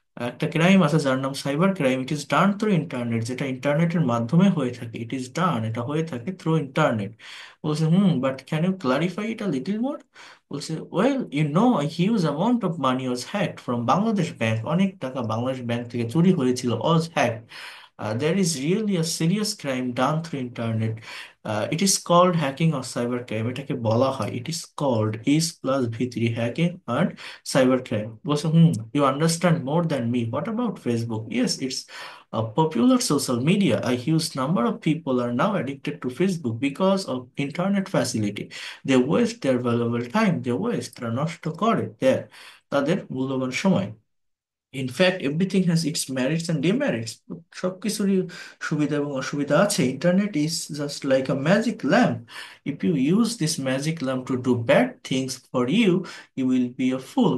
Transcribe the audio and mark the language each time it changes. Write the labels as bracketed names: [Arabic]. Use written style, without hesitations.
[Bangla] একটা ক্রাইম আছে যার নাম cyber crime. [English] it is done through internet, [Bangla] যেটা ইন্টারনেটের মাধ্যমে হয়ে থাকে। [English] it is done, [Bangla] এটা হয়ে থাকে [English] Through internet. বলছে but can you clarify it a little more? বলছে well, you know, a huge amount of money was hacked from Bangladesh bank, [Bangla] অনেক টাকা বাংলাদেশ ব্যাংক থেকে চুরি হয়েছিল, [English] was hacked. There is really a serious crime done through internet. It is called hacking or cyber crime. [Bangla] এটাকে বলা হয়, [English] it is called is plus v3 hacking and cyber crime. বলছে you understand more than me. What about Facebook? Yes, it's a popular social media. A huge number of people are now addicted to Facebook because of internet facility. They waste their valuable time. They waste, [Bangla] তারা নষ্ট করে তাদের মূল্যবান সময়। [English] in fact everything has its merits and demerits, [Bangla] সবকিছুরই সুবিধা এবং অসুবিধা আছে। [English] Internet is just like a magic lamp. If you use this magic lamp to do bad things for you, you will be a fool.